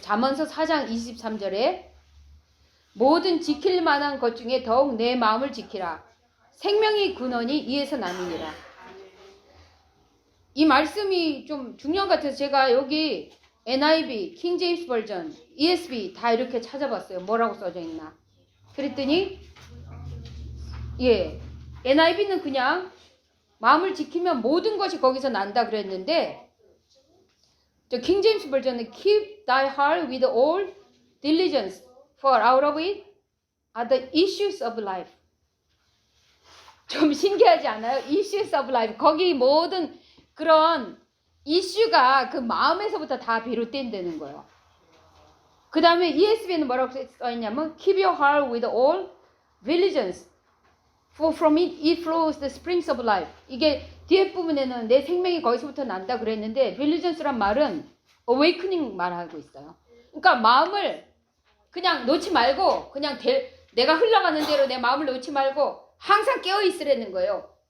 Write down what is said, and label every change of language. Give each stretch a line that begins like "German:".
Korean: 잠언서 4장 23절에 모든 지킬 만한 것 중에 더욱 내 마음을 지키라. 생명의 근원이 이에서 나느니라. 이 말씀이 좀 중요한 것 같아서 제가 여기 NIV, 킹 제임스 버전, ESV 다 이렇게 찾아봤어요. 뭐라고 써져 있나. 그랬더니 NIV는 그냥 마음을 지키면 모든 것이 거기서 난다 그랬는데 저 킹 제임스 버전은
English: keep thy heart with all diligence for out of it are the issues of life.
Korean: 좀 신기하지 않아요?
English: issues of life.
Korean: 거기 모든 그런 이슈가 그 마음에서부터 다 비롯된다는 거예요. 그 다음에 ESV는 뭐라고 써있냐면
English: keep your heart with all diligence for from it flows the springs of life.
Korean: 이게 뒤에 부분에는 내 생명이 거기서부터 난다 그랬는데 diligence란 말은 awakening 말하고 있어요. 그러니까 마음을 그냥 놓지 말고 그냥 내가 흘러가는 대로 내 마음을 놓지 말고 항상 깨어 있으라는 거예요.